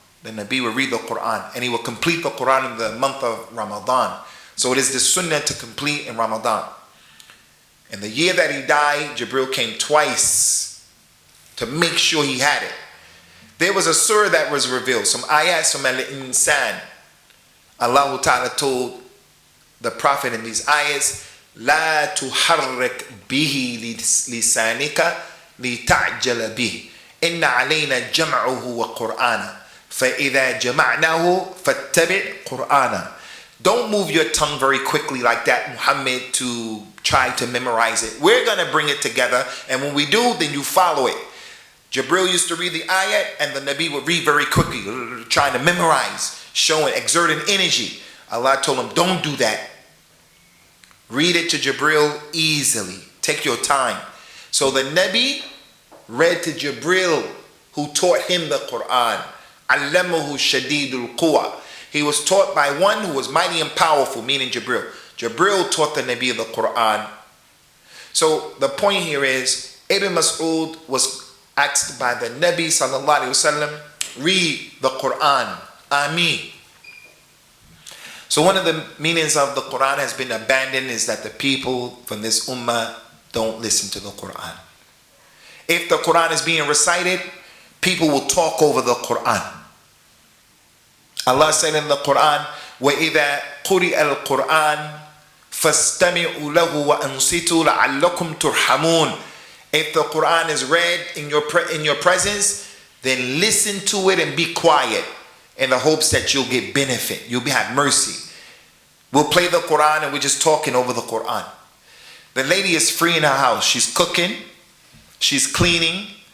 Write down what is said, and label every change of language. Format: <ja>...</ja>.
<en>The Nabi would read the Quran and he would complete the Quran in the month of Ramadan. So it is the Sunnah to complete in Ramadan. And the year that he died, Jibril came twice to make sure he had it. There was a surah that was revealed, some ayats from Al-Insan.</en> <ar>Allah Ta'ala told the Prophet in these ayats, لا تحرك به لسانك لتعجل به إن علينا جمعه وقرآنه فإذا جمعناه فاتبع قرآنه.</ar> <en>Don't move your tongue very quickly like that, Muhammad, to try to memorize it. We're going to bring it together, and when we do, then you follow it. Jibril used to read the ayat, and the Nabi would read very quickly, trying to memorize, showing, exerting energy. Allah told him, don't do that. Read it to Jibril easily. Take your time. So the Nabi read to Jibril, who taught him the Quran.</en> <ar>Allamahu shadidul quwa.</ar> <en>He was taught by one who was mighty and powerful, meaning Jibril. Jibril taught the Nabi the Quran. So the point here is, Ibn Mas'ud was asked by the Nabi sallallahu alaihi wasallam, read the Quran. Ameen. So one of the meanings of the Quran has been abandoned is that the people from this ummah don't listen to the Quran. If the Quran is being recited, people will talk over the Quran.</en> <ar>Allah said in the Quran, وَإِذَا قُرِئَ الْقُرْآنِ فَاسْتَمِعُوا لَهُ وَأَنصِتُوا لَعَلَّكُمْ تُرْحَمُونَ.</ar> <en>If the Quran is read in your presence, then listen to it and be quiet in the hopes that you'll get benefit. You'll have mercy. We'll play the Quran and we're just talking over the Quran. The lady is free in her house. She's cooking. She's cleaning.</en>